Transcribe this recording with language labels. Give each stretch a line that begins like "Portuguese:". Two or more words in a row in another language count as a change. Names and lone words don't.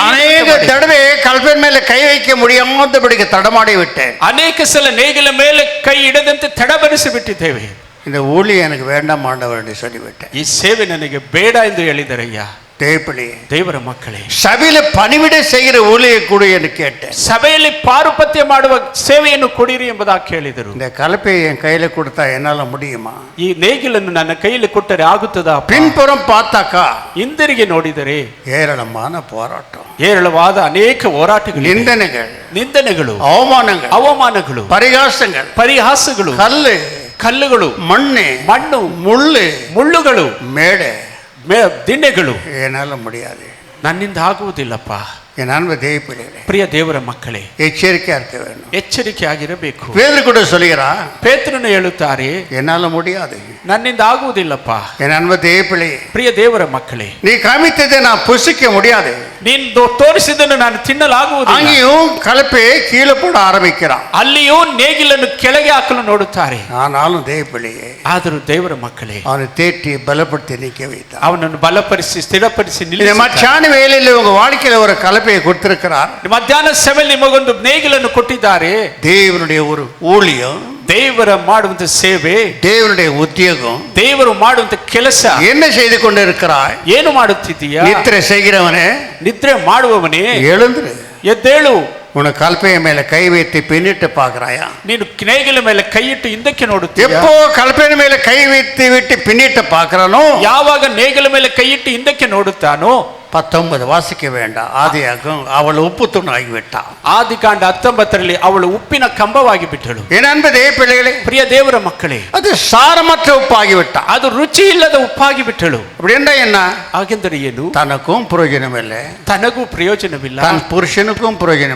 Tamil: அநேக தடவை கலப்பையின் மேலே கை வைக்க முடியாதபடிக்கு தடமாடி விட்டேன்.
Kannada: ಅನೇಕ ಸಲ ನೇಗಿಲ ಮೇಲೆ ಕೈ ಇಡದಂತೆ ತಡಬರಿಸಿ ಬಿಟ್ಟಿದ್ದೇವೆ.
Tamil: இந்த ஊழியம் எனக்கு வேண்டாம் ஆண்டவர் என்று சொல்லிவிட்டேன்.
Kannada: ಈ ಸೇವೆ ನನಗೆ ಬೇಡ ಎಂದು ಹೇಳಿದರಯ್ಯ.
Tamil: தேவப்பிள்ளையே,
Kannada: ದೇವರ ಮಕ್ಕಳೇ,
Tamil: சபையில பணிவிட செய்கிற ஊழியை கொடு என்று கேட்டேன்.
Kannada: ಸಭೆಯಲ್ಲಿ ಪಾರುಪತ್ಯ ಮಾಡುವ ಸೇವೆಯನ್ನು ಕೊಡಿರಿ ಎಂಬುದಾಗಿ ಕೇಳಿದರು.
Tamil: இந்த கலப்பையை என் கையில கொடுத்தா என்னால முடியுமா?
Kannada: ಈ ನೇಗಿಲನ್ನು ನನ್ನ ಕೈಯಲ್ಲಿ ಕೊಟ್ಟರೆ ಆಗುತ್ತದಾ?
Tamil: பின்புறம் பார்த்தாக்கா
Kannada: ಹಿಂದಿರುಗಿ ನೋಡಿದರೆ
Tamil: ஏராளமான போராட்டம்,
Kannada: ಹೇರಳವಾದ ಅನೇಕ ಹೋರಾಟಗಳು, ನಿಂದನೆಗಳು, ಅವಮಾನಗಳು, ಪರಿಹಾಸಗಳು, ಕಲ್ಲುಗಳು, ಮಣ್ಣು, ಮುಳ್ಳುಗಳು, ದಿಣ್ಣೆಗಳು.
Tamil: என்னால முடியாது.
Kannada: ನನ್ನಿಂದ ಆಗುವುದಿಲ್ಲಪ್ಪ.
Tamil: என் அன்பு தேவப்பிள்ளைகளே,
Kannada: ಪ್ರಿಯ ದೇವರ ಮಕ್ಕಳೇ,
Tamil: எச்சரிக்கையா இருக்க வேண்டும்.
Kannada: ಎಚ್ಚರಿಕೆ ಆಗಿರಬೇಕು.
Tamil: பேதுரு கூட சொல்கிறார்,
Kannada: ಪೇತ್ರನು ಹೇಳುತ್ತಾರೆ,
Tamil: என்னால முடியாது.
Kannada: ನನ್ನಿಂದ ಆಗುವುದಿಲ್ಲಪ್ಪ.
Tamil: என் அன்பு தேவப்பிள்ளையே,
Kannada: ಪ್ರಿಯ ದೇವರ ಮಕ್ಕಳೇ,
Tamil: நீ காமித்ததை நான் புசிக்க முடியாது.
Kannada: ನೀನು ತೋರಿಸಿದ್ದನ್ನು ನಾನು ತಿನ್ನಲಾಗುವುದಿಲ್ಲ.
Tamil: அங்கேயும் கலப்பையை கீழே போட ஆரம்பிக்கிறான்.
Kannada: ಅಲ್ಲಿಯೂ ನೇಗಿಲನ್ನು ಕೆಳಗೆ ಹಾಕಲು ನೋಡುತ್ತಾರೆ.
Tamil: ஆனாலும் தேவப்பிள்ளையே,
Kannada: ಆದರೂ ದೇವರ ಮಕ್ಕಳೇ,
Tamil: அவனை தேற்றி பலப்படுத்தி நிற்க வைத்தான்.
Kannada: ಅವನನ್ನು ಬಲಪಡಿಸಿ ಸ್ಥಿರಪಡಿಸಿ
Tamil: இந்த மச்சான வேலையில் உங்க வாழ்க்கையில ஒரு கலப்பையை கொடுத்திருக்கிறார்.
Kannada: ಮಧ್ಯಾಹ್ನ ಸಭೆಯಲ್ಲಿ ನಿಮಗೊಂದು ನೇಗಿಲನ್ನು ಕೊಟ್ಟಿದ್ದಾರೆ.
Tamil: தேவனுடைய ஒரு ஊழியம்,
Kannada: ದೇವರ ಮಾಡುವಂತ ಸೇವೆ,
Tamil: தேவனுடைய உத்தியோகம்,
Kannada: ದೇವರು ಮಾಡುವಂತ ಕೆಲಸ.
Tamil: என்ன செய்து கொண்டு இருக்கிறாய்?
Kannada: ಏನು ಮಾಡುತ್ತಿದ್ದೀಯಾ?
Tamil: நித்திரை செய்கிறவனே,
Kannada: ನಿದ್ರೆ ಮಾಡುವವನೇ,
Tamil: எழுந்துரு,
Kannada: ಎದ್ದೇಳು.
Tamil: உனக்கு கலப்பைய மேல கை வைத்து பின்னிட்டு பார்க்கறாயா?
Kannada: ನೀನು ನೇಗಿಲ ಮೇಲೆ ಕೈ ಇಟ್ಟು ಹಿಂದಕ್ಕೆ ನೋಡುತ್ತೀಯಾ?
Tamil: எப்போ கலப்பைய மேல கை வைத்து விட்டு பின்னிட்டு பார்க்கறானோ,
Kannada: ಯಾವಾಗ ನೇಗಿಲ ಮೇಲೆ ಕೈ ಇಟ್ಟು ಹಿಂದಕ್ಕೆ ನೋಡುತ್ತಾನೋ,
Tamil: 19 வாசிக்க வேண்டாம். ஆதியாகமம், அவள் உப்பு தூண் ஆகிவிட்டாள்.
Kannada: ಆದಿಕಾಂಡ 19ರಲ್ಲಿ ಅವಳು ಉಪ್ಪಿನ ಕಂಬವಾಗಿ ಬಿಟ್ಟಳು.
Tamil: என் அன்பு தேவ பிள்ளைகளே,
Kannada: ಪ್ರಿಯ ದೇವರ ಮಕ್ಕಳೇ,
Tamil: அது சாரமற்ற ಉಪ್ಪಾಗಿவிட்டாள்.
Kannada: ಅದು ರುಚಿ ಇಲ್ಲದ ಉಪ್ಪಾಗಿ ಬಿಟ್ಟಳು.
Tamil: அப்படி என்ன என்ன?
Kannada: ಹಾಗೆಂದರೆ ಏನು?
Tamil: தனக்கும் பிரயோஜனம் இல்லை,
Kannada: ತನಗೂ ಪ್ರಯೋಜನವಿಲ್ಲ,
Tamil: தன் புருஷனுக்கும் பிரயோஜனம்